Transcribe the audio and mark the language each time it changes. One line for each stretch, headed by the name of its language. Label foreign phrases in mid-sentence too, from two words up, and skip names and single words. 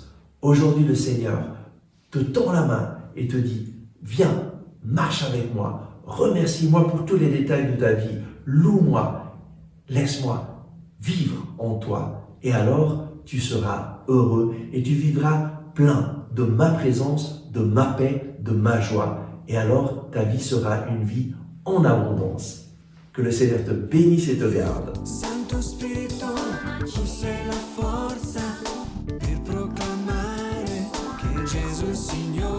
French: Aujourd'hui, le Seigneur te tend la main et te dit « Viens, marche avec moi, remercie-moi pour tous les détails de ta vie, loue-moi, laisse-moi vivre en toi. Et alors, tu seras heureux et tu vivras plein de ma présence, de ma paix, de ma joie. Et alors, ta vie sera une vie en abondance. » Que le Seigneur te bénisse et te garde.
Italian: Santo Spirito, tu sei la forza per proclamare che Gesù sia